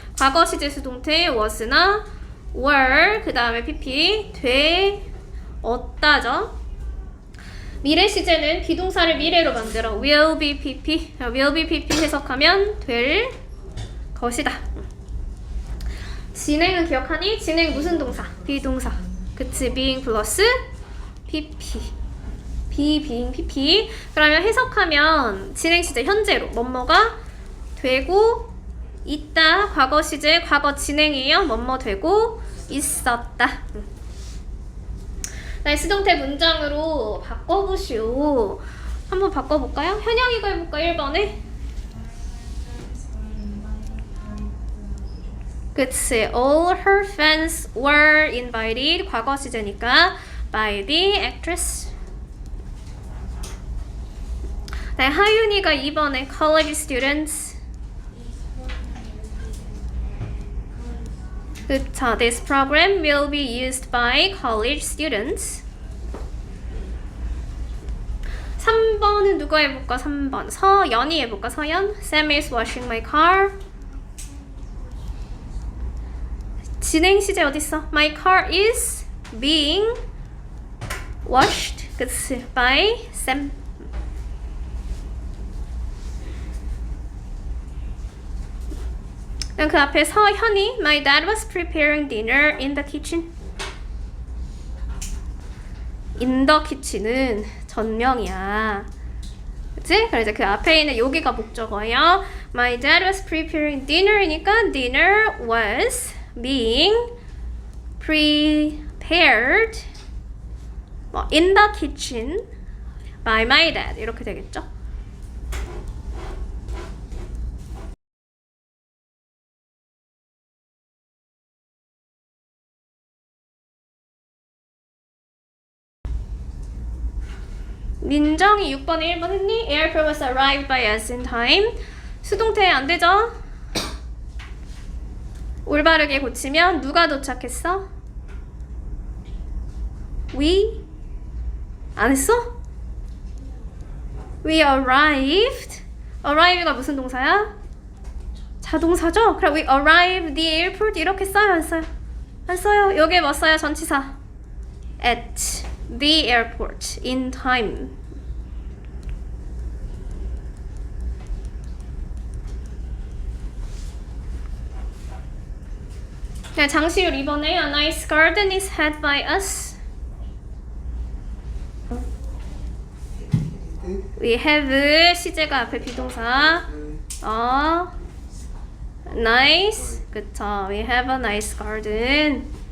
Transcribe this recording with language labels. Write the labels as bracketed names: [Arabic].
[Korean] 과거 시제 수동태 was나 were, 그 다음에 PP 되었다죠. 미래 시제는 비동사를 미래로 만들어 [English] will be PP. will be PP [Korean] 해석하면 될 것이다. 진행은 기억하니? 진행 무슨 동사? 비동사. 그치? being 플러스 PP. being PP. 그러면 해석하면 진행 시제 현재로 뭐뭐가 되고 있다. 과거 시제 과거 진행이에요. 뭐뭐 되고 있었다. 네, 수동태 문장으로 바꿔보시오. 한번 바꿔볼까요? 현영이가 해볼까? 1번에. 그치. [English] All her fans were invited. [Korean] 과거 시제니까 [English] by the actress. [Korean] 네, 하윤이가 2번에 [English] college students. [Korean] 그쵸. [English] This program will be used by college students. [Korean] 3번은 누가 해볼까? 3번. 서연이 해볼까? 서연. [English] Sam is washing my car. [Korean] 진행 시제 어딨어? [English] My car is being washed. [Korean] 그치? [English] By Sam. [Korean] 그 앞에 [English] 서현이 My dad was preparing dinner in the kitchen. [Korean] In the kitchen은 전명이야. 그치? 그래서 그 앞에 있는 여기가 목적어예요. [English] My dad was preparing dinner이니까 dinner was being prepared in the kitchen by my dad. [Korean] 이렇게 되겠죠? 민정이 6번에 1번 했니? [English] Airport was arrived by us in time. [Korean] 수동태 안 되죠? 올바르게 고치면 누가 도착했어? We? 안 했어? [English] We arrived. [Korean] arrive가 무슨 동사야? 자동사죠? 그럼 [English] we arrived the airport [Korean] 이렇게 써요? 안 써요? 안 써요. 여기에 뭐 써요? 전치사. [English] At the airport in time. [Korean] 네, 장시율 2번에 [English] A nice garden is had by us. [Korean] We have 시제가 앞에 비동사. [English] Nice. [Korean] 그쵸. [English] We have a nice garden.